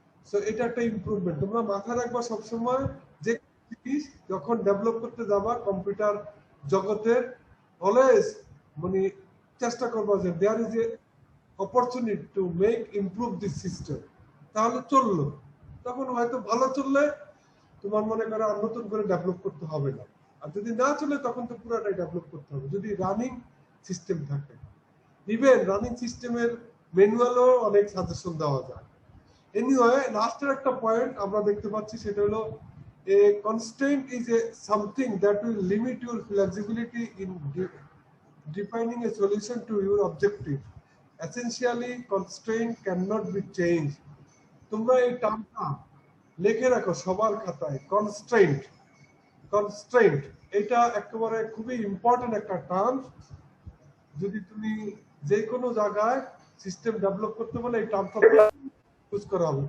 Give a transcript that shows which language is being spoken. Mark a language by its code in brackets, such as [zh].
[bn] So এটা একটা improvement. তোমরা মাথায় রাখবা সবসময় যে জিনিস যখন ডেভেলপ করতে যাবা কম্পিউটার জগতের, অলওয়েজ মানে চেষ্টা করবা যে [en] There is a opportunity to make improve this system. [bn] তাহলে চললো, তখন হয়তো ভালো চললে তোমার মনে করো আর নতুন করে ডেভেলপ করতে হবে না। আর যদি না চলে তখন তো পুরোটাই ডেভেলপ করতে হবে, যদি রানিং সিস্টেম থাকে। ইভেন রানিং সিস্টেমের ম্যানুয়ালও অনেক সাজেশন দেওয়া যায়, [en] anyway [bn] লাস্টের একটা পয়েন্ট আমরা দেখতে পাচ্ছি, সেটা হলো [en] a constraint is a something that will limit your flexibility in defining a solution to your objective. Essentially, constraint cannot be changed. [bn] তোমরা এই টার্মটা লিখে রাখো সবার খাতায়, কনস্ট্রেন্ট। কনস্ট্রেন্ট এটা একেবারে খুবই ইম্পর্টেন্ট একটা টার্ম। যদি তুমি যে কোনো জায়গায় সিস্টেম ডেভেলপ করতে বলে এই টার্মটা ইউজ করা হবে।